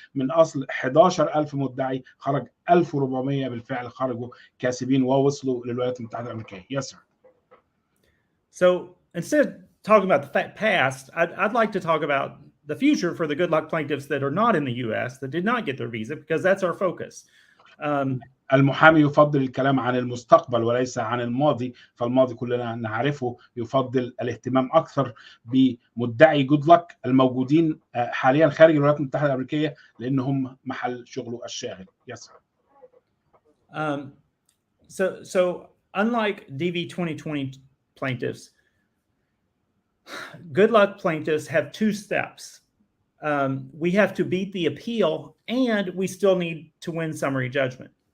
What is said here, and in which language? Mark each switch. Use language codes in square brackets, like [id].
[ar] من أصل 11,000 مدعي خرج 1,400 بالفعل خرجوا كاسبين ووصلوا للولايات المتحدة الأمريكية. [en] Yes, sir. So instead of talking about the past, I'd like to talk about the future for the good luck plaintiffs that are not in the U.S. that did not get their visa, because that's our focus. [ar] المحامي يفضل الكلام عن المستقبل وليس عن الماضي، فالماضي كلنا نعرفه. يفضل الاهتمام أكثر بمدعي جود لك الموجودين حاليا خارج الولايات المتحدة الأمريكية لأنهم محل شغله الشاغل. [en] Yes, sir. So unlike DV 2020 plaintiffs, good luck plaintiffs have two steps. We have to beat the appeal and we still need to win summary judgment.